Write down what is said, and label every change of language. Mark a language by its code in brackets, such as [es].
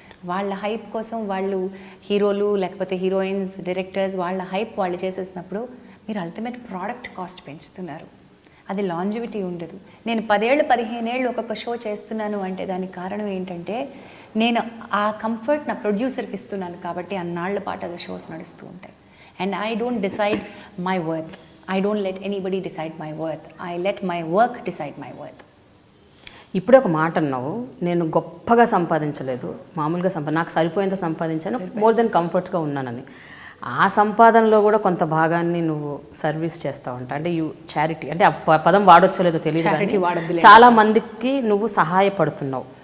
[te] వాళ్ళ హైప్ కోసం వాళ్ళు హీరోలు లేకపోతే హీరోయిన్స్, డైరెక్టర్స్, వాళ్ళ హైప్ వాళ్ళు చేసేసినప్పుడు మీరు అల్టిమేట్ ప్రోడక్ట్ కాస్ట్ పెంచుతున్నారు. అది లాంజివిటీ ఉండదు. నేను 10 ఏళ్ళు 15 ఏళ్ళు ఒక్కొక్క షో చేస్తున్నాను అంటే దానికి కారణం ఏంటంటే నేను ఆ కంఫర్ట్ నా ప్రొడ్యూసర్కి ఇస్తున్నాను కాబట్టి అన్నాళ్ల పాటు అది షోస్ నడుస్తూ ఉంటాయి. [en] And I don't decide my worth. I don't let anybody decide my worth. I let my work decide my worth. [te] ఇప్పుడే ఒక మాట అన్నావు, నేను గొప్పగా సంపాదించలేదు, మామూలుగా నాకు సరిపోయేంత సంపాదించాను, మోర్ దెన్ కంఫర్ట్స్గా ఉన్నానని. ఆ సంపాదనలో కూడా కొంత భాగాన్ని నువ్వు సర్వీస్ చేస్తావు అంట. అంటే చారిటీ, అంటే ఆ పదం వాడొచ్చో లేదో తెలియదు, చాలా మందికి నువ్వు సహాయపడుతున్నావు.